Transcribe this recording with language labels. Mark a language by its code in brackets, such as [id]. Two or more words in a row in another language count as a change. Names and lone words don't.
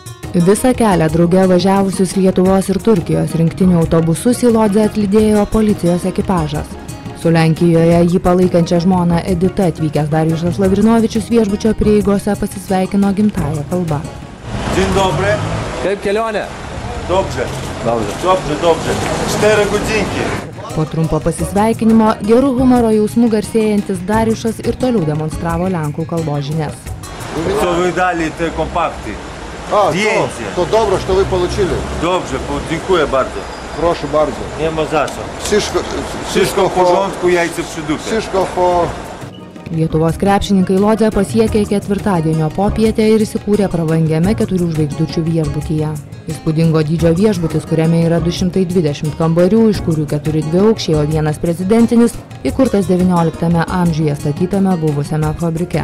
[lt] Visą kelią drauge važiavusius Lietuvos ir Turkijos rinktinių autobusus į Lodzę atlydėjo policijos ekipažas. Su Lenkijoje jį palaikančia žmona Edita atvykęs Darijušas Lavrinovičius viešbučio prieigose pasisveikino gimtąja kalba. [pl] Dzień dobry. [lt] Kaip kelionė? [pl] Dobrze. Dobrze. Dobrze. 4 godzinki. [lt] Po trumpo pasisveikinimo gerų humoro jausmų garsėjantis Darijušas ir toliau demonstravo lenkų kalbos žinias. [pl] Co [ru] вы дали [pl] te kompakty? Zdjęcie. To dobro, [ru] что вы получили. [pl] Dobrze, dziękuję bardzo. Proszę bardzo. Nie ma za co. Wszystko w porządku, jajce przy dupie. Wszystko po... [lt] Lietuvos krepšininkai Lodzę pasiekė ketvirtadienio popietę ir įsikūrė prabangiame 4 žvaigždučių viešbutyje. Įspūdingo dydžio viešbutis, kuriame yra 220 kambarių, iš kurių 4 dviaukščiai, o 1 prezidentinis, įkurtas XIX amžiuje statytame buvusiame fabrike.